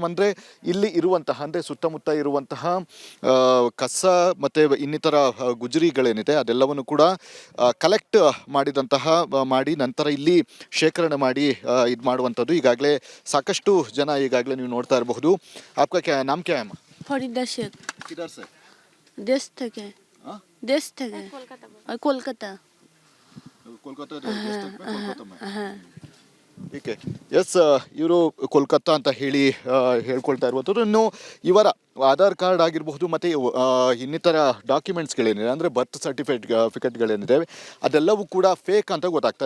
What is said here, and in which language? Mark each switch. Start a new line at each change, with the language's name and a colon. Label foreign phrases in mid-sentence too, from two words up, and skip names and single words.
Kannada: ಅಂದರೆ ಇಲ್ಲಿ ಇರುವಂತಹ ಅಂದರೆ ಸುತ್ತಮುತ್ತ ಇರುವಂತಹ ಕಸ ಮತ್ತು ಇನ್ನಿತರ ಗುಜರಿಗಳೇನಿದೆ ಅದೆಲ್ಲವನ್ನು ಕೂಡ ಕಲೆಕ್ಟ್ ಮಾಡಿ ನಂತರ ಇಲ್ಲಿ ಶೇಖರಣೆ ಮಾಡಿ ಇದು ಮಾಡುವಂಥದ್ದು. ಈಗಾಗಲೇ ಸಾಕಷ್ಟು ಜನ ಈಗಾಗಲೇ ನೀವು ನೋಡ್ತಾ ಇರಬಹುದು.
Hindi: आपका क्या नाम क्या है? फरीदा शेख। किधर से? देश থেকে कोलकाता।
Kannada: ಏಕೆ ಎಸ್, ಇವರು ಕೋಲ್ಕತ್ತಾ ಅಂತ ಹೇಳ್ಕೊಳ್ತಾ ಇರುವಂಥದ್ದು. ಇನ್ನು ಇವರ ಆಧಾರ್ ಕಾರ್ಡ್ ಆಗಿರಬಹುದು ಮತ್ತು ಇನ್ನಿತರ ಡಾಕ್ಯುಮೆಂಟ್ಸ್ಗಳೇನಿದೆ ಅಂದರೆ
English: birth certificateಗಳೇನಿದೆ
Kannada: ಅದೆಲ್ಲವೂ ಕೂಡ ಫೇಕ್ ಅಂತ ಗೊತ್ತಾಗ್ತದೆ.